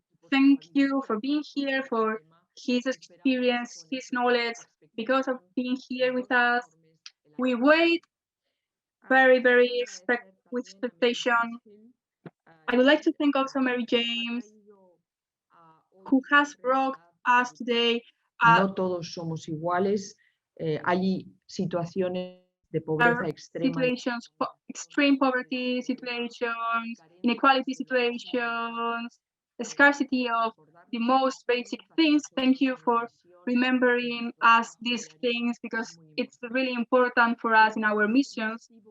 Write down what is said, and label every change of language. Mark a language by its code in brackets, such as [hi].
[en] Thank you for being here, for his experience, his knowledge, because of being here with us. We wait very with expectation. I would like to thank also Mary James, who has brought us today. [es] No todos somos iguales. Hay situaciones de pobreza extrema. [en] Situations, extreme poverty situations, inequality situations, the scarcity of the most basic things. Thank you for remembering us these things because it's really important for us in our missions.